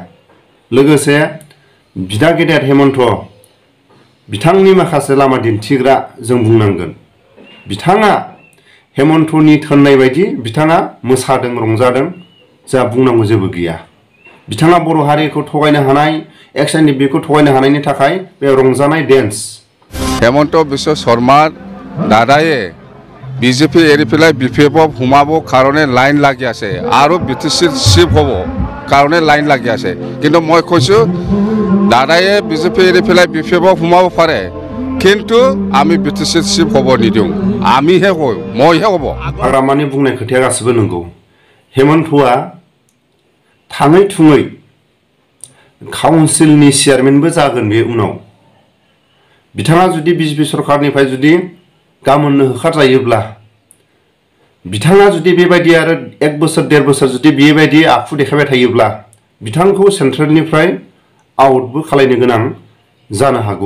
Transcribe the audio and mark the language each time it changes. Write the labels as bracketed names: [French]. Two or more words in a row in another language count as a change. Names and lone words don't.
[Bodo] लोगोसे बिदा गेदेर हेमन्त बिथांनि माखासे लामा दिन्थिग्रा जों बुंनांगोन। बिथाङा हेमन्तनि थोननाय बायदि बिथाङा मोसादों, रंजादों, जा बुंनांगौ जेबो गैया। बिथाङा बर' हारिखौ थगायनो हानाय, एक्सएनडिपिखौ थगायनो हानायनि थाखाय बे रंजानाय डेन्स। [Assamese] हेमন্ত বিশ্ব শৰ্মাৰ দাদায়ে বিজেপি এৰি পেলাই বিপিএফত সোমাব কাৰণে লাইন লাগি আছে আৰু বিটিচিত চিফ হ'ব কাৰণে লাইন লাগি আছে। কিন্তু মই কৈছোঁ দাদায়ে বিজেপি এৰি পেলাই বিপিএফত সোমাব পাৰে, কিন্তু আমি বিটিচিত চিফ হ'ব নিদিওঁ। আমিহে কওঁ, মইহে হ'ব। [Bodo] हाग्रामानि बुंनाय खोथाया गासिबो नंगौ। हेमन्तआ थाङै थुङै काउन्सिलनि चेयारमेनबो जागोन बे उनाव। बिथाङा जुदि बिजेपि सरकारनिफ्राय जुदि गामोननो होखारजायोब्ला, बिथाङा जुदि बेबायदि आरो 1 बोसोर 1.5 बोसोर जुदि बेबायदि आखु देखायबाय थायोब्ला बिथांखौ सेन्ट्रेलनिफ्राय आउटबो खालायनो गोनां जानो हागौ।